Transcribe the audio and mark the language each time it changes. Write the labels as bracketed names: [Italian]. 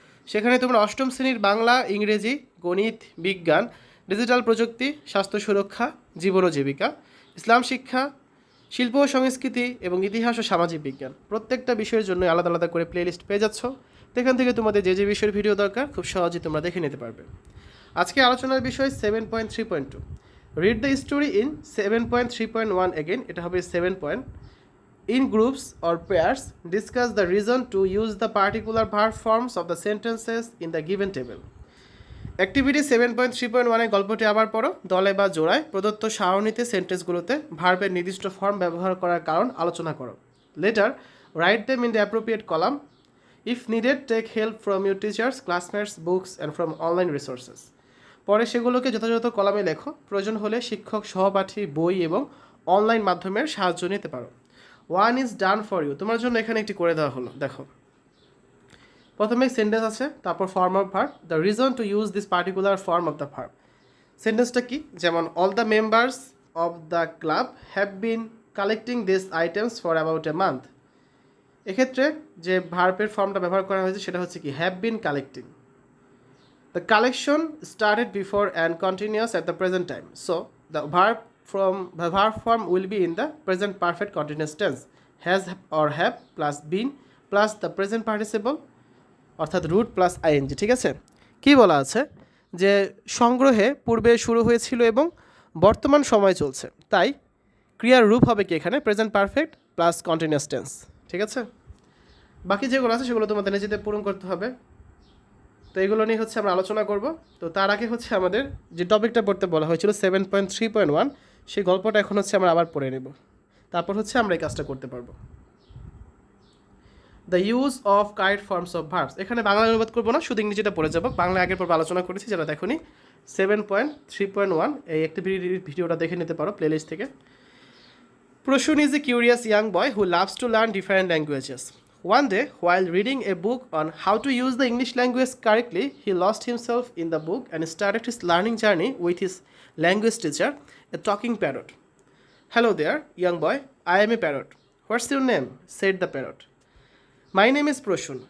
[Bangla] সেখানে তোমরা অষ্টম শ্রেণীর বাংলা, ইংরেজি, গণিত, বিজ্ঞান, ডিজিটাল প্রযুক্তি, স্বাস্থ্য সুরক্ষা, জীবন ও জীবিকা, ইসলাম শিক্ষা, শিল্প ও সংস্কৃতি এবং ইতিহাস ও সামাজিক বিজ্ঞান প্রত্যেকটা বিষয়ের জন্য আলাদা আলাদা করে প্লেলিস্ট পেয়ে যাচ্ছ। সেখান থেকে তোমাদের যে যে বিষয়ের ভিডিও দরকার খুব সহজেই তোমরা দেখে নিতে পারবে। আজকে আলোচনার বিষয় [English] 7.3.2, read the story in 7.3.1 again. [Bangla] এটা হবে 7 point. [English] In groups or pairs, discuss the reason to use the particular verb forms of the sentences in the given table. [Bangla] Activity 7.3.1 এর গল্পটি আবার পড়ো। দলে বা জোড়ায় প্রদত্ত সারণীতে সেন্টেন্সগুলোতে ভার্বের নির্দিষ্ট ফর্ম ব্যবহার করার কারণ আলোচনা করো। [English] Later, write them in the appropriate column. If needed, take help from your teachers, classmates, books and from online resources. [Bangla] পরে সেগুলোকে যথাযথ কলামে লেখো। প্রয়োজন হলে শিক্ষক, সহপাঠী, বই এবং অনলাইন মাধ্যমের সাহায্য নিতে পারো। [English] one is done for you, [Bangla] তোমার জন্য এখানে একটি করে দেওয়া হলো। দেখো, প্রথমে সেন্টেন্স আছে, তারপর [English] Form of verb, the reason to use this particular form of the verb. [Bangla] সেন্টেন্সটা কি? [English] যেমন all the members of the club have been collecting this items for about a month. [Bangla] এক্ষেত্রে যে ভার্বের ফর্মটা ব্যবহার করা হয়েছে সেটা হচ্ছে কি, [English] Have been collecting. The collection started before and continuous at the present time, so the verb form will be in the present perfect continuous tense, has or have plus been plus the present participle অর্থাৎ root plus ing। [Bangla] ঠিক আছে, কি বলা আছে যে সংগ্রহে পূর্বে শুরু হয়েছিল এবং বর্তমান সময় চলছে, তাই ক্রিয়ার রূপ হবে কি এখানে present perfect plus continuous tense. ঠিক আছে, বাকি যেগুলো আছে সেগুলো তোমাদের নিজেদের পূরণ করতে হবে। তো এগুলো নিয়ে হচ্ছে আমরা আলোচনা করব। তো তার আগে হচ্ছে আমাদের যে টপিকটা পড়তে বলা হয়েছিল 7.3.1, সেই গল্পটা এখন হচ্ছে আমরা আবার পড়ে নেব, তারপর হচ্ছে আমরা এই কাজটা করতে পারবো। [English] the use of correct forms of verbs, [Bangla] এখানে বাংলা অনুবাদ করবো না, শুধু ইংরেজিটা পড়ে যাবো। বাংলা আগের পর আলোচনা করেছি, যারা দেখোনি 7.3.1 এই অ্যাক্টিভিটি ভিডিওটা দেখে নিতে পারো প্লেলিস্ট থেকে। [English] Proshun is a curious young boy who loves to learn different languages. One day, while reading a book on how to use the English language correctly, he lost himself in the book and started his learning journey with his language teacher, a talking parrot. Hello there, young boy. I am a parrot. What's your name? Said the parrot. My name is Proshun.